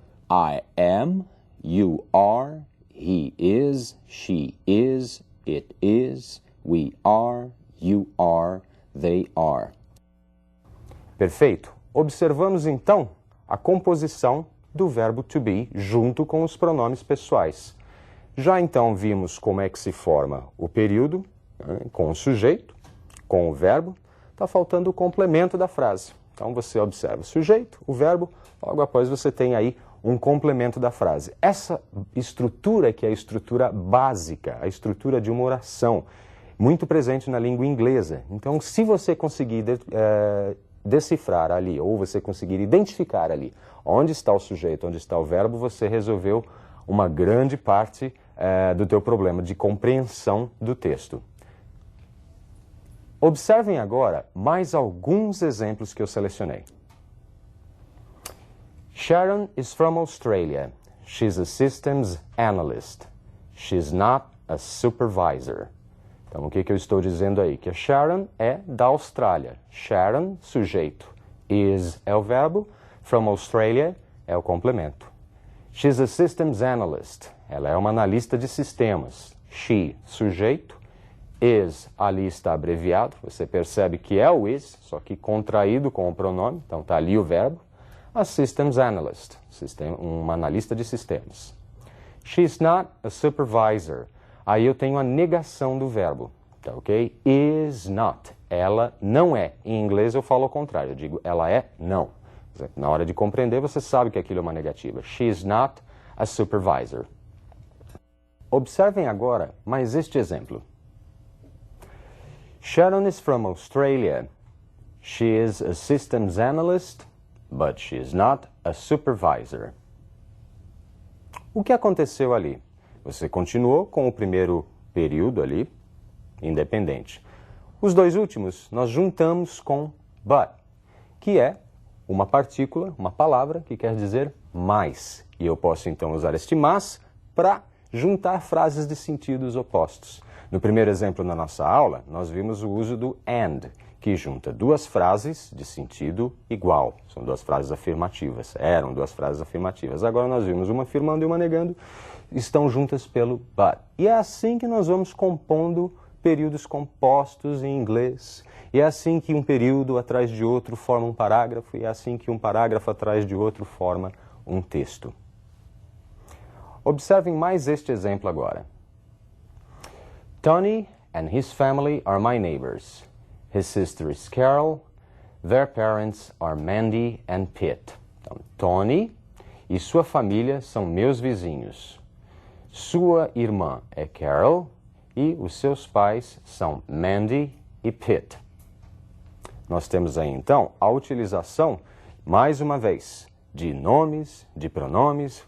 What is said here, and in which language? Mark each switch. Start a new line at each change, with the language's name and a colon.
English: I am, you are, he is, she is, it is, we are, you are, they are.
Portuguese: Perfeito. Observamos então a composição do verbo to be junto com os pronomes pessoais. Já então vimos como é que se forma o período, com o sujeito, com o verbo. Está faltando o complemento da frase. Então você observa o sujeito, o verbo, logo após você tem aí um complemento da frase. Essa estrutura que é a estrutura básica, a estrutura de uma oração, muito presente na língua inglesa. Então, se você conseguir decifrar ali, ou você conseguir identificar ali onde está o sujeito, onde está o verbo, você resolveu uma grande parte do teu problema de compreensão do texto. Observem agora mais alguns exemplos que eu selecionei.
English: Sharon is from Australia. She's a systems analyst. She's not a supervisor.
Portuguese: Então, o que eu estou dizendo aí? Que a Sharon é da Austrália. Sharon, sujeito. Is é o verbo. From Australia é o complemento.
English: She's a systems analyst.
Portuguese: Ela é uma analista de sistemas. She, sujeito. Is, ali está abreviado. Você percebe que é o is, só que contraído com o pronome. Então está ali o verbo.
English: A systems analyst,
Portuguese: uma analista de sistemas.
English: She's not a supervisor.
Portuguese: Aí eu tenho a negação do verbo. Tá, ok? Is not. Ela não é. Em inglês eu falo ao contrário. Eu digo ela é não. Na hora de compreender, você sabe que aquilo é uma negativa.
English: She is not a supervisor.
Portuguese: Observem agora mais este exemplo.
English: Sharon is from Australia. She is a systems analyst, but she is not a supervisor.
Portuguese: O que aconteceu ali? Você continuou com o primeiro período ali, independente. Os dois últimos nós juntamos com but, que é uma partícula, uma palavra que quer dizer mais. E eu posso então usar este mas para juntar frases de sentidos opostos. No primeiro exemplo na nossa aula, nós vimos o uso do and, que junta duas frases de sentido igual. São duas frases afirmativas. Eram duas frases afirmativas. Agora nós vimos uma afirmando e uma negando. Estão juntas pelo but. E é assim que nós vamos compondo períodos compostos em inglês. E é assim que um período atrás de outro forma um parágrafo, e é assim que um parágrafo atrás de outro forma um texto. Observem mais este exemplo agora.
English: Tony and his family are my neighbors. His sister is Carol. Their parents are Mandy and Pete.
Portuguese: Então, Tony e sua família são meus vizinhos. Sua irmã é Carol e os seus pais são Mandy e Pete. Nós temos aí, então, a utilização, mais uma vez, de nomes, de pronomes.